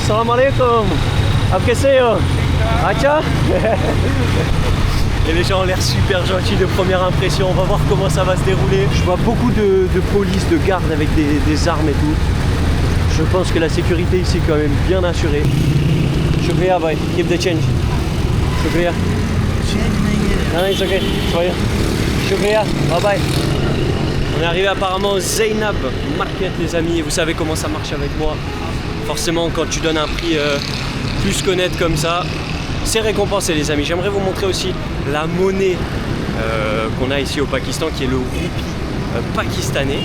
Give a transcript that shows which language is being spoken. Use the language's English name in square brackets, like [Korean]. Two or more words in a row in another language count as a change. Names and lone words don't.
[Arabic] سلام عليكم. [French] Après c'est Acha. Et les gens ont l'air super gentils de première impression. On va voir comment ça va se dérouler. Je vois beaucoup de police, de gardes avec des armes et tout. Je pense que la sécurité ici est quand même bien assurée. [Urdu] شکریہ بھائی, [English] keep the change. Shukriya. Non, it's okay. Soyez. Shukriya, bye bye. [French] On est arrivé apparemment au Zainab Market les amis. Et vous savez comment ça marche avec moi. Forcément quand tu donnes un prix plus qu'honnête comme ça, c'est récompensé les amis. J'aimerais vous montrer aussi la monnaie qu'on a ici au Pakistan qui est le roupie pakistanais.